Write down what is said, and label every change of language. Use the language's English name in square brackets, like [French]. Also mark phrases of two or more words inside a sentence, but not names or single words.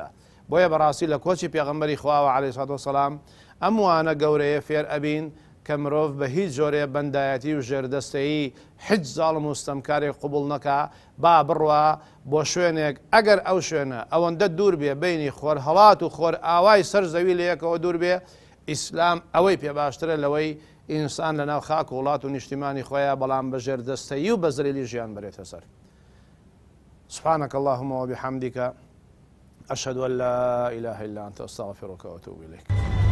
[Central Kurdish] بۆیە بەڕاستی لە کۆچی پێغەمبەری خواوە [Arabic] عەلەیهی سڵات وەسەلام [Central Kurdish] ئەم وانە گەورەیە فێر ئەبین کە مرۆڤ بە هیچ جۆرێ بەندایەتی و ژێردەستەیی هیچ زاڵم و ستەمکارێک قبوڵ نەکا، با بڕوا بۆ شوێنێک ئەگەر ئەو شوێنە ئەوەندە دوور بێ بینی خۆر هەڵات و خۆر ئاوای سەر زەوی لە یەکەوە دوور بێ، ئیسلام ئەوەی پێ باشترە لەوەی ئینسان لە ناو خاک و وڵات و نیشتیمانی خۆیە بەڵام بە ژێردەستەیی و بە زەلیلی ژیان بەرێتە سەر. [Arabic] سبحانك اللهم وبحمدك أشهد أن لا إله إلا أنت أستغفرك وأتوب إليك.